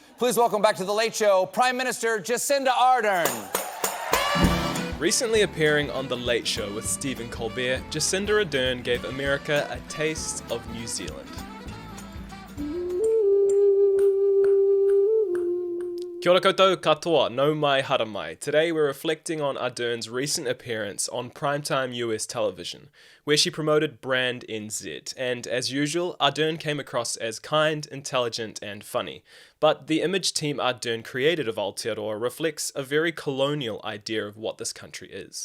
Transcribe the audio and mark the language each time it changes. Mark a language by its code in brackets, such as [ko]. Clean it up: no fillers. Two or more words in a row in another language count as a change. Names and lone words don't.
[en] Please welcome back to The Late Show, Prime Minister Jacinda Ardern. Recently appearing on The Late Show with Stephen Colbert, Jacinda Ardern gave America a taste of New Zealand. [mi] Kia ora koutou katoa, no mai hara mai. [en] Today we're reflecting on Ardern's recent appearance on primetime US television, where she promoted Brand NZ, and as usual, Ardern came across as kind, intelligent and funny. But the image team Ardern created of Aotearoa reflects a very colonial idea of what this country is.